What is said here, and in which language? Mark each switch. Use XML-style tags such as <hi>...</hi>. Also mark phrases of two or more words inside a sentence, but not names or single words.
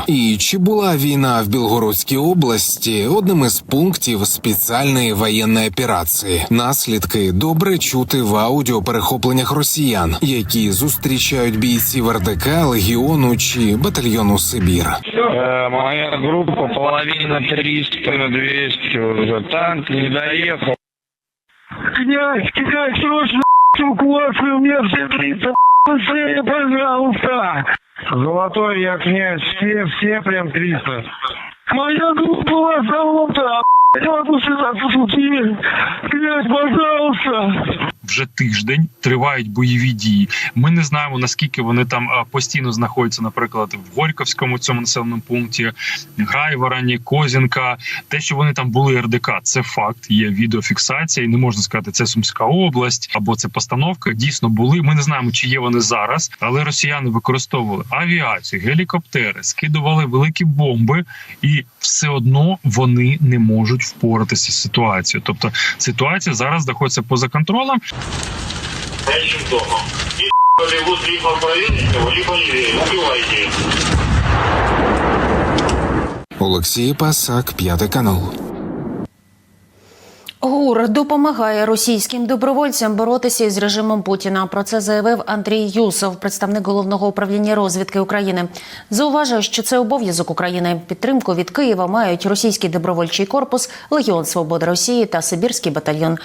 <uk>І чи була війна в Білгородській області одним із пунктів спеціальної воєнної операції. Наслідки добре чути в аудіоперехопленнях росіян, які зустрічають бійців РДК, Легіону чи батальйону Сибір.</uk> <ru>Моя група половина 300 на 200 уже. Танк не доехал. Князь, срочно эвакуацию, у меня все 30, быстрее, пожалуйста. Золотой я князь, все прям 300. Моя группа у вас завода, я могу сюда поступить. Князь, пожалуйста.</ru> <uk>Вже тиждень тривають бойові дії. Ми не знаємо, наскільки вони там постійно знаходяться, наприклад, в Горьківському цьому населеному пункті, Грайвороні, Козінка. Те, що вони там були РДК, це факт, є відеофіксація, і не можна сказати, це Сумська область або це постановка. Дійсно були. Ми не знаємо, чи є вони зараз, але росіяни використовували авіацію, гелікоптери, скидували великі бомби, і все одно вони не можуть впоратися з ситуацією. Тобто ситуація зараз знаходиться поза контролем.</uk> <ru>Дальше дома. И вот либо проверить его, либо левее. Убивайте.</ru> <uk>Олексій Пасак, 5 канал. ГУР допомагає російським добровольцям боротися із режимом Путіна. Про це заявив Андрій Юсов, представник Головного управління розвідки України. Зауважує, що це обов'язок України. Підтримку від Києва мають Російський добровольчий корпус, Легіон Свободи Росії та Сибірський батальйон.</uk>